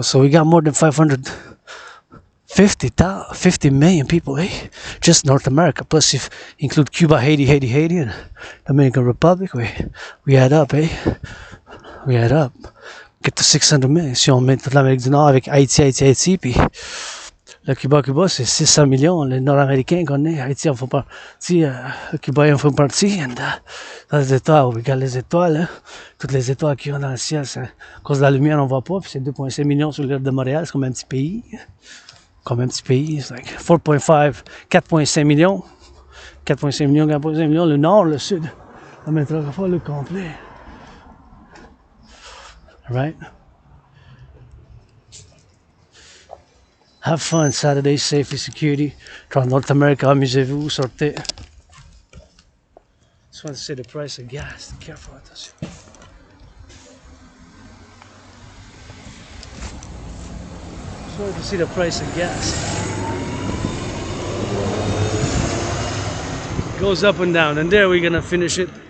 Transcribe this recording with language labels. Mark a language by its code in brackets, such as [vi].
[en] So we got more than 50 million people, eh? Just North America. Plus, if you include Cuba, Haiti, and Dominican Republic, we add up, eh? We add up. get to 600 000. [fr] Si on met toute l'Amérique du Nord avec Haïti, puis le Cuba, c'est 600 millions. Les Nord-Américains qu'on est, Haïti en font partie, le Cuba en font partie. Et dans les étoiles, on regarde les étoiles, hein. Toutes les étoiles qu'il y a dans le ciel, c'est, à cause de la lumière, on ne voit pas. Puis c'est 2,5 millions sur l'île de Montréal, c'est comme un petit pays. C'est like 4,5 millions. 4,5 millions, 4,5 millions. Le nord, le sud, on ne mettra pas le complet. [en] Right? Have fun, Saturday, safety, security. [fr] North America, amusez-vous, sortez. [en] Just want to say the price of gas. Careful, attention. Just wanted to see the price of gas. It goes up and down, and there we're gonna finish it.